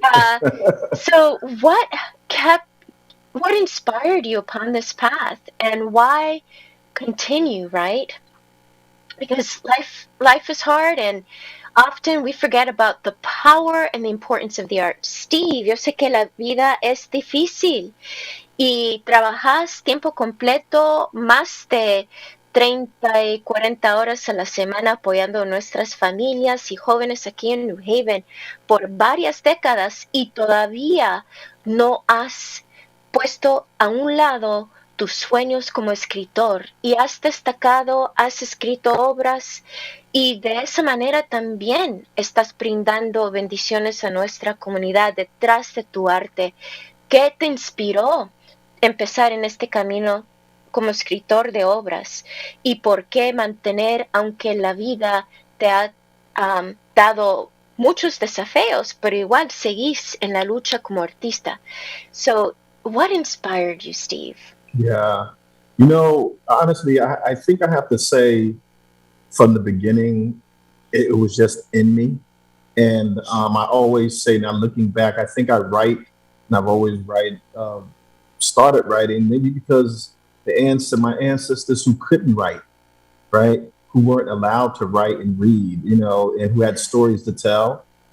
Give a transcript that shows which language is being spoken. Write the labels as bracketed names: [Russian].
[English] uh, so kept, what inspired you upon this path, and why continue, right? Because life is hard, and often we forget about the power and the importance of the art. [Spanish] Steve, yo sé que la vida es difícil y trabajas tiempo completo, más de 30 y 40 horas a la semana apoyando a nuestras familias y jóvenes aquí en New Haven por varias décadas, y todavía no has puesto a un lado tus sueños como escritor, y has destacado, has escrito obras, y de esa manera también estás brindando bendiciones a nuestra comunidad detrás de tu arte. ¿Qué te inspiró empezar en este camino como escritor de obras, y por qué mantener, aunque la vida te ha dado muchos desafíos, pero igual seguís en la lucha como artista? [English] So, what inspired you, Steve? Yeah. You know, honestly, I think I have to say from the beginning, it was just in me. And I always say now, looking back, I think I write, and I've always started writing, maybe because my ancestors who couldn't write, right, who weren't allowed to write and read, and who had stories to tell.